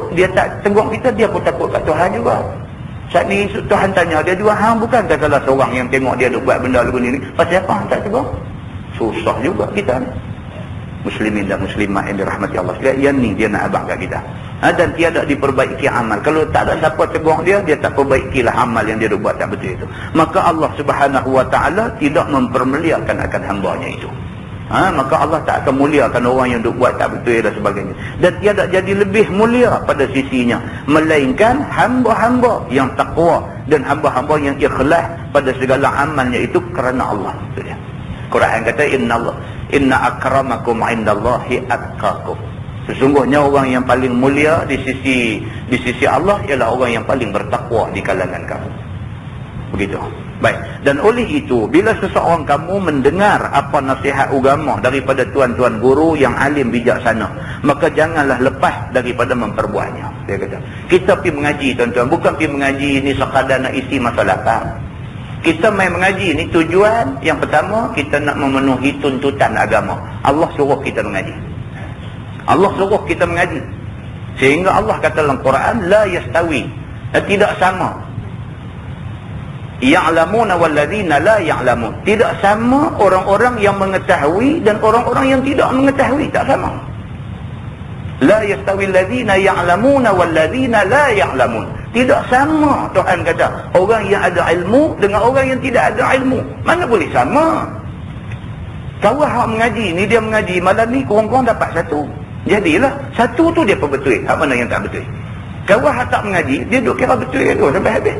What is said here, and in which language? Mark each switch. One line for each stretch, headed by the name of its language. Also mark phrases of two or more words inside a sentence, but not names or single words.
Malay: Dia tak tegur kita, dia pun takut kat Tuhan juga. Saat ni Tuhan tanya dia juga, hang bukan tak salah seorang yang tengok dia duk buat benda lagu ni. Pasal apa hang tak tegur? Susah juga kita ni. Muslimin dan muslimat yang dirahmati Allah sekalian, yang ni dia nak abang kat kita. Dan tiada diperbaiki amal. Kalau tak ada siapa tegur dia, dia tak perbaikilah amal yang dia buat tak betul itu. Maka Allah
Arabic: سبحانه وتعالى
Malay: tidak mempermuliakan akan hamba-Nya itu. Maka Allah tak akan muliakan orang yang buat tak betul dan sebagainya. Dan tiada jadi lebih mulia pada sisinya, melainkan hamba-hamba yang takwa dan hamba-hamba yang ikhlas pada segala amalnya itu kerana Allah. Itu dia. Quran kata
Arabic: إن أكرمكم عند الله أتقاكم.
Malay: Sesungguhnya orang yang paling mulia di sisi Allah ialah orang yang paling bertakwa di kalangan kamu. Begitu. Baik. Dan oleh itu, bila seseorang kamu mendengar apa nasihat agama daripada tuan-tuan guru yang alim bijaksana, maka janganlah lepas daripada memperbuatnya. Dia kata, kita pergi mengaji tuan-tuan, bukan pergi mengaji ni sekadar nak isi masa lapang. Kita main mengaji ni tujuan yang pertama, kita nak memenuhi tuntutan agama. Allah suruh kita mengaji. Allah suruh kita mengaji. Sehingga Allah kata dalam Quran,
Arabic: لا يستوي,
Malay: tidak sama.
Arabic: يعلمون والذين لا يعلمون.
Malay: Tidak sama orang-orang yang mengetahui dan orang-orang yang tidak mengetahui, tak sama.
Arabic: لا يستوي الذين يعلمون والذين لا يعلمون.
Malay: Tidak sama, Tuhan kata, orang yang ada ilmu dengan orang yang tidak ada ilmu. Mana boleh sama? Kawan hak mengaji ni, dia mengaji malam ni kurang-kurang dapat satu. Jadilah satu tu dia perbetul, hak mana yang tak betul. Kawan hak tak mengaji, dia duk kira betul tu sampai habis.